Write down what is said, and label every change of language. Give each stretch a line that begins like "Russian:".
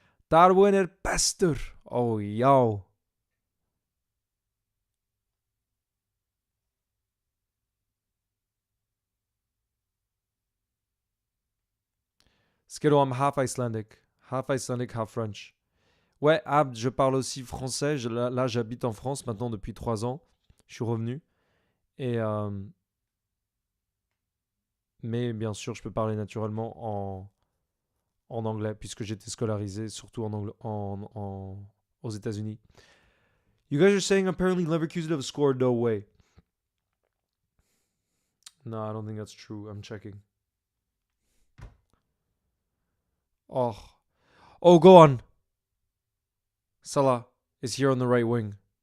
English: Darwin er bester. Oh, yo. Skiddo, I'm half Icelandic. Half Icelandic, half French.
French: Ouais, Abd, je parle aussi français. Là, j'habite en France maintenant depuis 3 ans. Je suis revenu. Et, mais bien sûr, je peux parler naturellement en anglais, puisque j'étais scolarisé surtout aux États-Unis.
English: You guys are saying apparently Leverkusen have scored. No way. No, I don't think that's true. I'm checking. Oh. Oh, go on. Salah is here on the right wing.